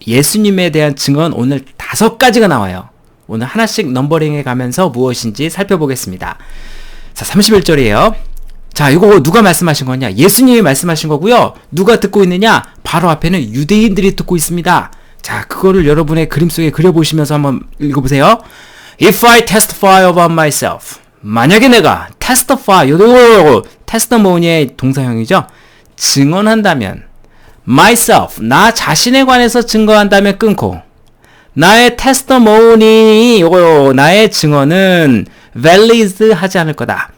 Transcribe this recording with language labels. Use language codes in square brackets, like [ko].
[ko] 예수님에 대한 증언 오늘 5가지가 나와요. 오늘 하나씩 넘버링해 가면서 무엇인지 살펴보겠습니다. 자, 31절이에요. 자, 이거 누가 말씀하신 거냐? 예수님이 말씀하신 거고요. 누가 듣고 있느냐? 바로 앞에는 유대인들이 듣고 있습니다. 자, 그거를 여러분의 그림 속에 그려보시면서 한번 읽어보세요. [en] If I testify about myself. [ko] 만약에 내가 testify, testimony의 동사형이죠. 증언한다면 myself, 나 자신에 관해서 증거한다면 끊고 나의 testimony, 나의 증언은 valid 하지 않을 거다.